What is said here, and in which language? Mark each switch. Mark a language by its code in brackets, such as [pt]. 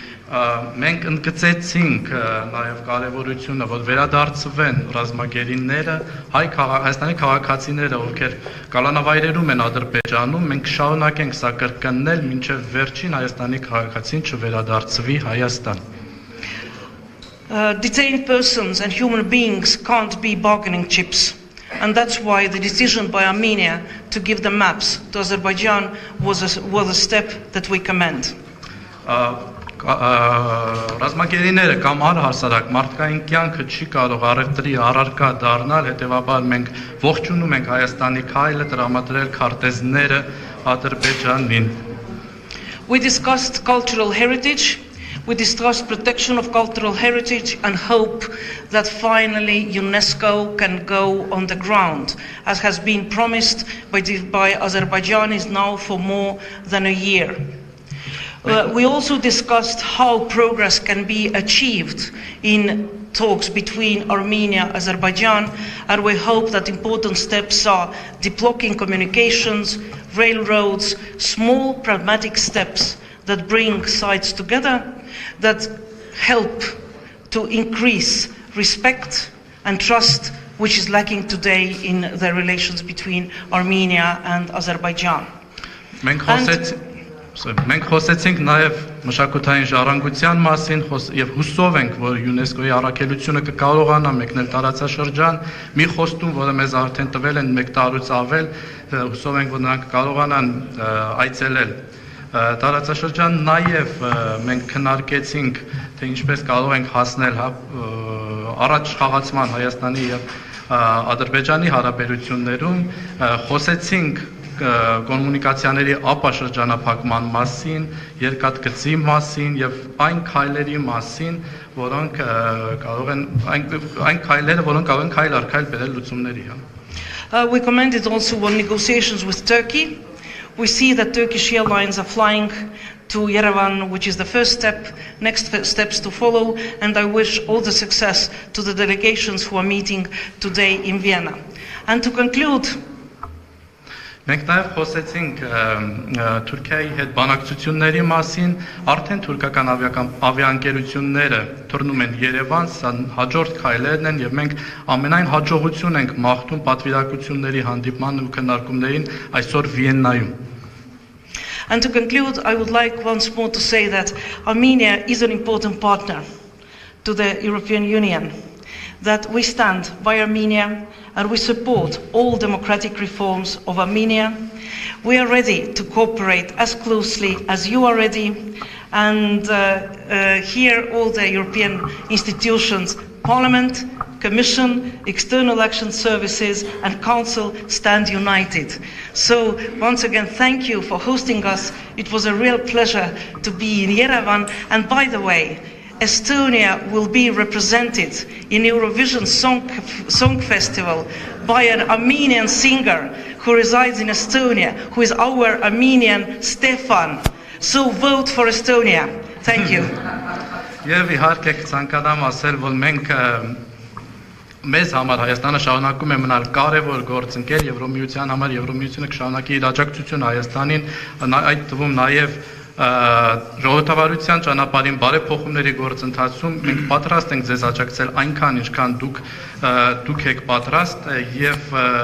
[hy] Մենք ընդգծեցինք նաև կարևորությունը, որ վերադարձվեն ռազմագերիները, Հայաստանի քաղաքացիները, ովքեր կալանավայրերում են Ադրբեջանում, մենք շարունակենք սա կրկնել, մինչև վերջին Հայաստանի քաղաքացին չվերադարձվի Հայաստան։ [en] Detained persons and human beings can't be bargaining chips, and that's why the decision by Armenia to give the maps to Azerbaijan was a step that we commend. [hy] Ռազմագերիները կամ առհասարակ մարդկային կյանքը չի կարող առևտրի առարկա դառնալ, հետևաբար մենք ողջունում ենք Հայաստանի քայլը տրամադրել քարտեզները Ադրբեջանին։ [en] We discussed cultural heritage, we discussed protection of cultural heritage, and hope that finally UNESCO can go on the ground, as has been promised by Azerbaijanis now for more than a year. We also discussed how progress can be achieved in talks between Armenia and Azerbaijan, and we hope that important steps are deblocking communications, railroads, small pragmatic steps that bring sides together, that help to increase respect and trust, which is lacking today in the relations between Armenia and Azerbaijan. [hy] Մենք խոսեցինք նաև մշակութային ժառանգության մասին եւ հուսով ենք, որ ՅՈՒՆԵՍԿՕ-ի առաքելությունը կկարողանա մեկնել տարածաշրջան, մի խոստում, որը մեզ արդեն տվել են 1 տարուց ավել, հուսով ենք, որ նրանք կկարողանան այցելել տարածաշրջան, նաև մենք քննարկեցինք, թե ինչպես կարող ենք հասնել առաջ խաղացման Հայաստանի եւ Ադրբեջանի հարաբերություններում, խոսեցինք կոմունիկացիաների ապաշրջանափակման մասին, երկաթգծի մասին եւ այն քայլերի մասին, որոնք կարող են այն քայլերը, որոնք կարող են քայլ առ քայլ բերել լուծումների, [en] We commented also on negotiations with Turkey. We see that Turkish airlines are flying to Yerevan, which is the first step, next steps to follow, and I wish all the success to the delegations who are meeting today in Vienna. And to conclude, [hy] մենք նաև խոսեցինք Թուրքիայի հետ բանակցությունների մասին, արդեն թուրքական ավիաընկերությունները թռնում են Երևան, սա հաջորդ քայլերն են եւ մենք ամենայն հաջողություն ենք մաղթում պատվիրակությունների հանդիպման ու քննարկումներին այսօր Վիեննայում. [en] And to conclude, I would like once more to say that Armenia is an important partner to the European Union, that we stand by Armenia and we support all democratic reforms of Armenia. We are ready to cooperate as closely as you are ready, and here all the European institutions, Parliament, Commission, External Action Services and Council stand united. So once again, thank you for hosting us. It was a real pleasure to be in Yerevan. And by the way, Estonia will be represented in Eurovision Song Festival by an Armenian singer who resides in Estonia, who is our Armenian Stefan. So vote for Estonia. Thank you. [hy] Եվ իհարկե ցանկանամ ասել, որ մենք մեզ համար Հայաստանը շարունակում է մնալ կարևոր գործընկեր Եվրոմիության համար, Եվրոմիությունը կշարունակի իր աջակցությունը Հայաստանին, այդ թվում նաև ժողովրդավարության ճանապարհին բարեփոխումների գործընթացում մենք պատրաստ ենք ձեզ աջակցել այնքան, ինչքան դուք եք պատրաստ եւ